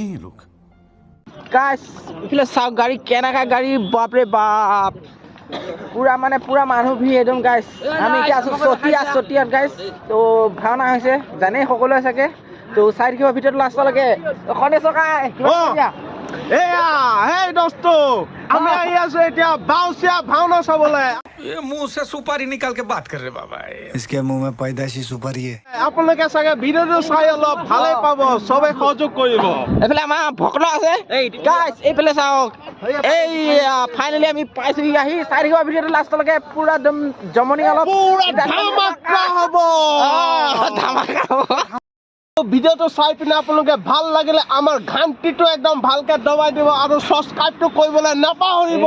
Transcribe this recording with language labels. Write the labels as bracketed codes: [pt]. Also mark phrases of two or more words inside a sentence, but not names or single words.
[as] গাইছ এইফালে চাওক গাড়ী কেনেকা গাড়ী বাপৰে বাপ পুৰা মানুহ ভিৰ একদম গাইছ আমি এতিয়া আছোঁ চতিয়াত গাইছ তো ভাওনা হৈছে জানেই সকলোৱে চাগে তো চাই থাকিব ভিতৰত লাষ্টলৈকে এয়া হেই দোস্ত আমি আহি আছো এতিয়া বাউচিয়া ভাওনা চাবলৈ [hi] ये मुंह से सुपारी निकाल के बात कर रहे बाबा इसके मुंह में पैदाइशी सुपारी है [as] আপোনালোকে চাগে ভিডিঅ'টো চাই অলপ ভালে পাব সবে সহযোগ কৰিব এইফালে আমাৰ ভকত আছে গাইছ এইফালে চাওক এই ফাইনেলি আমি পাইছোঁহি আহি চাই থাকিব ভিডিঅ'টো লাষ্টলৈকে পুৰা একদম জমনি অলপ ধামাকা হ'ব ভিডিঅ'টো চাই পিনে আপোনালোকে ভাল লাগিলে আমাৰ ঘণ্টিটো একদম ভালকে দবাই দিব আৰু সাবস্ক্ৰাইবটো কৰিবলৈ নাপাহৰিব